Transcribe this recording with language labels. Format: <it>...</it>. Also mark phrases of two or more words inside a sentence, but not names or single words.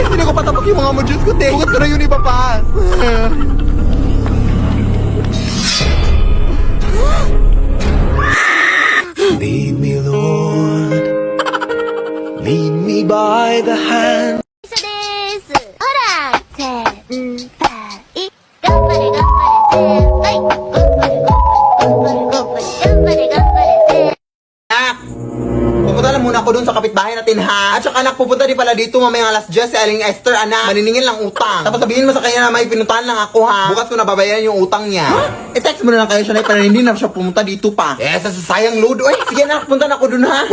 <tl>Hindi ko patapos yung mga modules ko, te. Bukas ko na yun ipapas.</tl> <en>Lead me, Lord. Lead me by the hand.</en> <ja>ですほらせんぱい頑張れ頑張れせんぱい頑張れ頑張れ頑張れ頑張れ頑張れせん</ja> <tl>Anak! Pupunta lang muna ako dun sa kapitbahay natin, ha? At saka, anak, pupunta din pala dito mamaya alas 10 si Aling Esther, anak. Maniningin lang utang. Tapos sabihin mo sa kanya na may pinuntahan lang ako, ha? Bukas ko nababayaran yung utang niya. I-text mo na lang kayo siya, para hindi na siya pumunta dito pa. Eh, sa sayang load. Uy, sige, anak, punta na ako dun, ha?</tl>